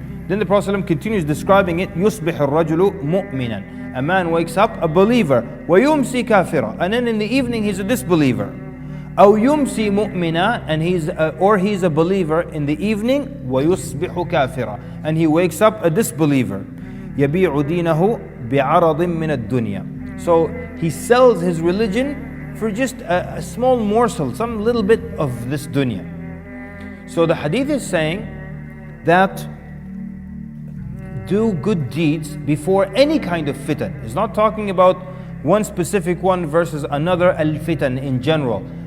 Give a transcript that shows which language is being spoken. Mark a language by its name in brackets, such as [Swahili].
[English] Then the Prophet ﷺ continues describing it. [Arabic] يُصْبِحُ الرَّجُلُ مُؤْمِنًا. [English] A man wakes up a believer. [Arabic] وَيُمْسِي كَافِرًا. [English] And then in the evening he's a disbeliever. [Arabic] أو يمسي مؤمنا, [English] and he's a believer in the evening. [Arabic] ويصبح كافرا, [English] and he wakes up a disbeliever. [Arabic] يبيع دينه بعرض من الدنيا. [English] So he sells his religion for just a small morsel, some little bit of this dunya. So the hadith is saying that do good deeds before any kind of fitan. It's not talking about one specific one versus another, al-fitan in general.